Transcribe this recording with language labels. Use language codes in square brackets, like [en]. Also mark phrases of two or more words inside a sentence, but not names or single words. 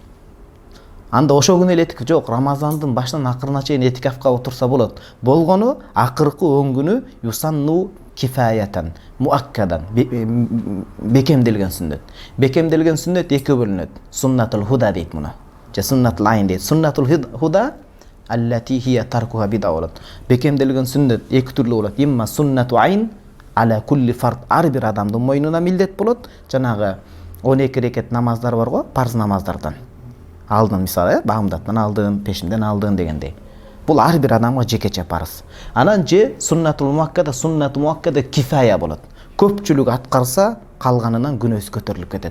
[ky] Анда ошол күнү эле этикаф жок, Рамазандын башынан акырына чейин этикафка отурса болот. Болгону акыркы 10 күнү [ar] يسن كفاية، مؤكدة, [ky] бекемделген сүннөт. Бекемделген сүннөт экиге бөлүнөт. [ar] سنة الهدى [ky] дейт муну. Же [ar] سنة العين [ky] дейт. [ar] سنة الهدى التي هي تركها بدعة [ky] болот. Бекемделген сүннөт эки түрлүү болот. [ar] إما سنة عين على كل فرد, [ky] ар бир адамдын мойнуна милдет болот. Жанагы 12 рекет намаздар бар го, парз намаздардан. Алдын мисалы, багымдаттан алдым, пешинден алдым дегендей. Бул ар бир адамга жекече парыз. Анан же [ar] السنة المؤكدة كفاية [ky] болот. Көпчүлүк аткарса, калганынан күнөөсү көтөрүлүп кетет.